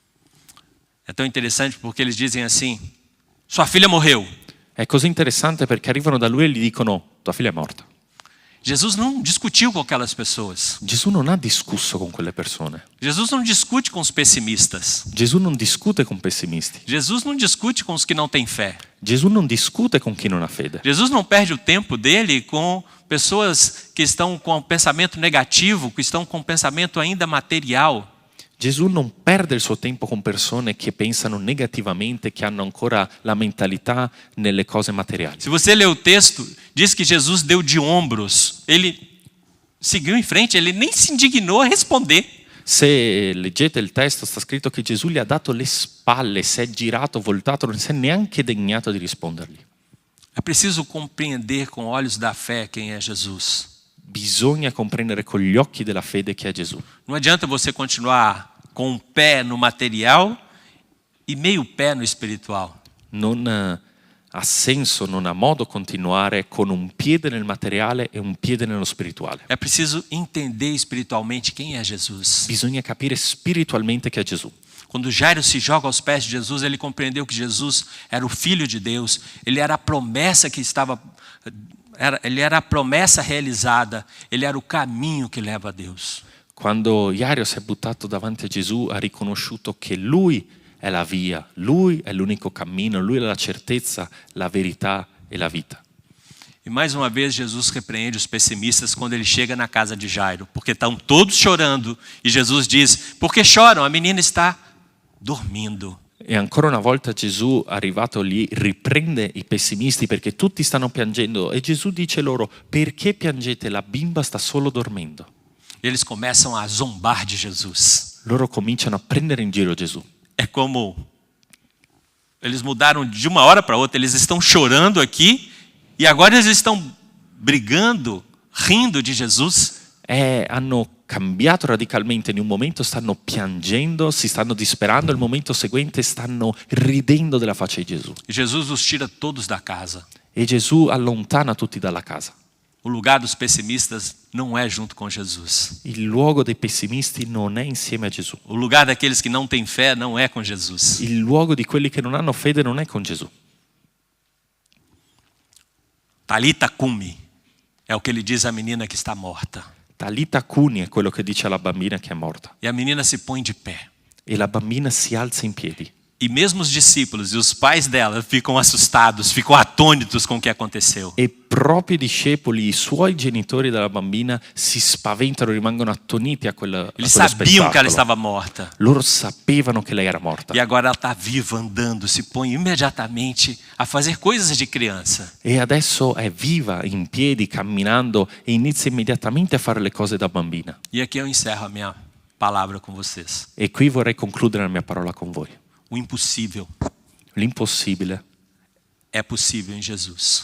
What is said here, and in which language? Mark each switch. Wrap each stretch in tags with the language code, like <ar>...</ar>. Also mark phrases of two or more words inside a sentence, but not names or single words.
<pt>É tão interessante porque eles dizem assim: sua filha morreu.</pt> <it>È così interessante perché arrivano da lui e gli dicono tua figlia è morta.</it> <pt>Jesus não discutiu com aquelas pessoas.</pt> <it>Gesù non ha discusso con quelle persone.</it> <pt>Jesus não discute com os pessimistas.</pt> <it>Gesù non discute con pessimisti.</it> <pt>Jesus não discute com os que não têm fé.</pt> <it>Gesù non discute con chi non ha fede.</it> <pt>Jesus não perde o tempo dele com pessoas que estão com pensamento negativo, que estão com pensamento ainda material.</pt> <it>Gesù non perde il suo tempo con persone che pensano negativamente, che hanno ancora la mentalità nelle cose materiali.</it> <pt>Se você ler o texto, diz que Jesus deu de ombros. Ele seguiu em frente, ele nem se indignou a responder.</pt> <it>Se leggete il testo, sta scritto che Gesù gli ha dato le spalle, si è girato, voltato, non si è neanche degnato di rispondergli.</it> <pt>É preciso compreender com olhos da fé quem é Jesus.</pt> <it>Bisogna comprendere con gli occhi della fede chi è Gesù.</it> <pt>Não adianta você continuar com um pé no material e meio pé no espiritual.</pt> <it>Non ha senso, non ha modo continuare con un piede nel materiale e un piede nello spirituale.</it> <pt>É preciso entender espiritualmente quem é Jesus.</pt> <it>Bisogna capire spiritualmente chi è Gesù.</it> <pt>Quando Jairo se joga aos pés de Jesus, ele compreendeu que Jesus era o Filho de Deus. Ele era a promessa que estava... Ele era a promessa realizada. Ele era o caminho que leva a Deus.</pt> <it>Quando Jairo si è buttato davanti a Gesù, ha riconosciuto che lui è la via, lui è l'unico cammino, lui è la certezza, la verità e la vita.</it> <pt>E mais uma vez Jesus repreende os pessimistas quando ele chega na casa de Jairo, porque estão todos chorando e Jesus diz: por que choram? A menina está dormindo.</pt> <it>E ancora una volta Gesù, arrivato lì, riprende i pessimisti perché tutti stanno piangendo e Gesù dice loro: perché piangete? La bimba sta solo dormendo.</it> <pt>Eles começam a zombar de Jesus.</pt> <it>Loro cominciano a prendere in giro Gesù.</it> <pt>É como eles mudaram de uma hora para outra. Eles estão chorando aqui e agora eles estão brigando, rindo de Jesus.</pt> <it>hanno cambiato radicalmente. In un momento stanno piangendo, si stanno disperando, il momento seguente stanno ridendo della faccia di Gesù.</it> <pt>E Jesus os tira todos da casa.</pt> <it>E Gesù allontana tutti dalla casa.</it> <pt>O lugar dos pessimistas não é junto com Jesus.</pt> <it>Il luogo dei pessimisti non è insieme a Gesù.</it> <pt>O lugar daqueles que não têm fé não é com Jesus.</pt> <it>Il luogo di quelli che non hanno fede non è con Gesù.</it> <arc>Talita cumi</arc> <pt>é o que ele diz à menina que está morta.</pt> <arc>Talita cuni</arc> <it>è quello che dice alla bambina che è morta.</it> <pt>E a menina se põe de pé.</pt> <it>E la bambina si alza in piedi.</it> <pt>E mesmo os discípulos e os pais dela ficam assustados, ficam atônitos com o que aconteceu.</pt> <it>E proprio i discepoli, i suoi genitori della bambina si spaventano, rimangono attoniti a quello</it> <pt>Eles sabiam que ela</pt> <it>spettacolo.</it> <pt>estava morta.</pt> <it>Loro sapevano che lei era morta.</it> <pt>E agora ela está viva, andando, se põe imediatamente a fazer coisas de criança.</pt> <it>E adesso è viva, in piedi, camminando e inizia immediatamente a fare le cose da bambina.</it> <pt>E aqui eu encerro a minha palavra com vocês.</pt> <it>E qui vorrei concludere la mia parola con voi.</it> <pt>O impossível</pt> <it>L'impossibile</it> <pt>é possível em Jesus.</pt>